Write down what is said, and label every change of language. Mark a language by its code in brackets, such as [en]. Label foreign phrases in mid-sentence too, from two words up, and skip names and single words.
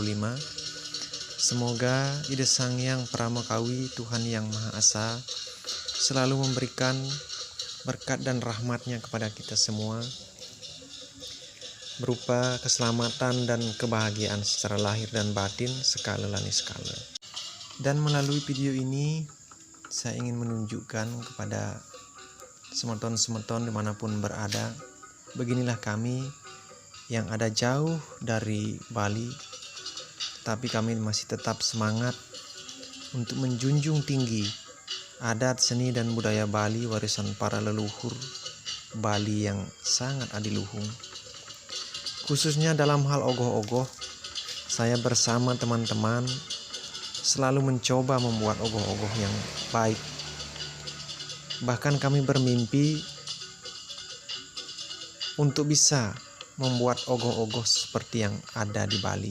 [id] Semoga Ida Sang Hyang Pramakawi, Tuhan Yang Maha Esa, selalu memberikan berkat dan rahmatnya kepada kita semua, berupa keselamatan dan kebahagiaan secara lahir dan batin [ban] sekala lani sekala. [id] Dan melalui video ini saya ingin menunjukkan kepada semeton-semeton dimanapun berada, beginilah kami yang ada jauh dari Bali, tapi kami masih tetap semangat untuk menjunjung tinggi adat, seni, dan budaya Bali, warisan para leluhur Bali yang sangat adiluhung. Khususnya dalam hal ogoh-ogoh, saya bersama teman-teman selalu mencoba membuat ogoh-ogoh yang baik. Bahkan kami bermimpi untuk bisa membuat ogoh-ogoh seperti yang ada di Bali.